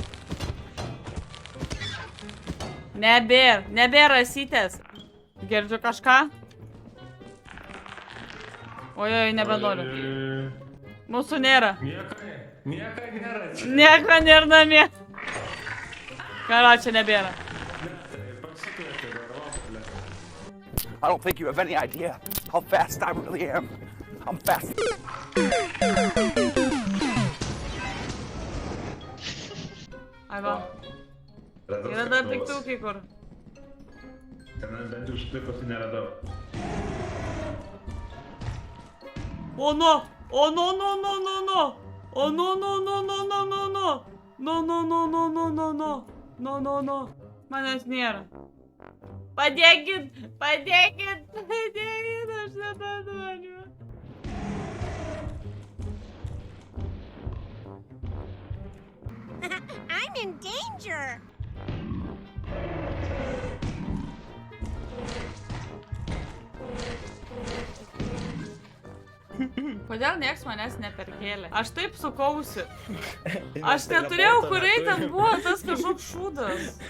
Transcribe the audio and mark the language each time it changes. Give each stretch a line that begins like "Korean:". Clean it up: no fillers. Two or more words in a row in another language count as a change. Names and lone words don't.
Lithuanian: Nebėr rasytės. Girdžiu kažką? Ojoj, nebenoriu. Mūsų nėra. Nieko nėra namie. Karo, čia nebėra.
English: I don't think you have any idea how fast I really am. I'm fast.
Lithuanian: Ai va. Yra dar piktukai kur. Ten bent jau šlipas neradau.
English: O no! O no, no, no, no, no! O no, no, no, no, no, no, no! No, no, no, no, no, no, no! No, no, no!
Lithuanian: Manęs nėra. Padėkit! Padėkit! Padėkit! Aš nebenoriu.
English: I'm in danger!
Lithuanian: Kodėl nieks manęs neperkėlė? Aš taip sukausi. Aš neturėjau, kur eit, ten buvo tas kažkoks šūdas.